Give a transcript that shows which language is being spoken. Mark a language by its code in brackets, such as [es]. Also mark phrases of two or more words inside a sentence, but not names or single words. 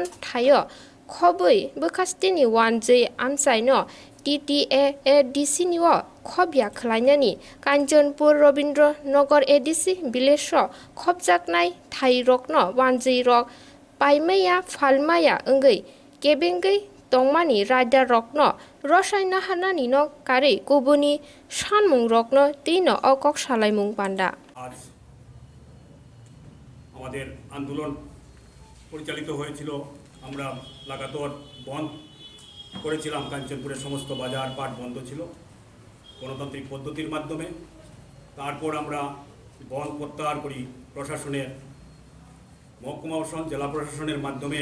[trp] Thaio Khoboi Bokastini 1J Amsaino TTA ADC niwo khobya khlainani Kanchanpur Robindra Nagar ADC Bilesho khobjaknai Thai rokno 1J rok paimaya phalmaya wngoi kebengoi tongmani rider rokno rosaina hanani no kare kubuni Shanmung rokno teino okok salaimung panda [bn] আজ আমাদের আন্দোলন পরিচালিত হয়েছিল আমরা লাগাতার বন্ধ করেছিলাম কাঞ্চনপুরের সমস্ত বাজার পাট বন্ধ ছিল গণতান্ত্রিক পদ্ধতির মাধ্যমে তারপর আমরা বন্ধ প্রত্যাহার করি প্রশাসনের মহকুমা প্রশাসন জেলা প্রশাসনের মাধ্যমে